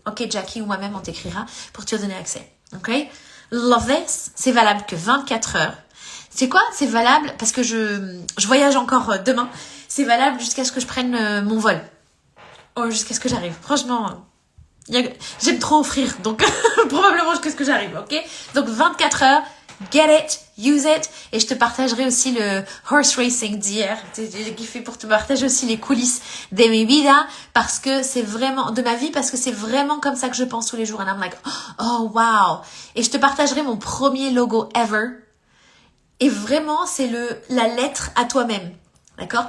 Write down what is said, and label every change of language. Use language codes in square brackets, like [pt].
[fr] Ok, Jackie ou moi-même, on t'écrira pour te donner accès. Ok? [en] Love this, [fr] c'est valable que 24 heures. C'est quoi? C'est valable parce que je voyage encore demain. C'est valable jusqu'à ce que je prenne mon vol. Oh, jusqu'à ce que j'arrive. Franchement, j'aime trop offrir. Donc, probablement jusqu'à ce que j'arrive, ok? Donc, 24 heures, [en] get it, use it. [fr] Et je te partagerai aussi le horse racing d'hier. J'ai kiffé pour te partager aussi les coulisses de [es] mi vida. [fr] Parce que c'est vraiment, de ma vie, parce que c'est vraiment comme ça que je pense tous les jours. [en] And I'm like, oh, wow. [fr] Et je te partagerai mon premier logo ever. Et vraiment, c'est la lettre à toi-même. D'accord?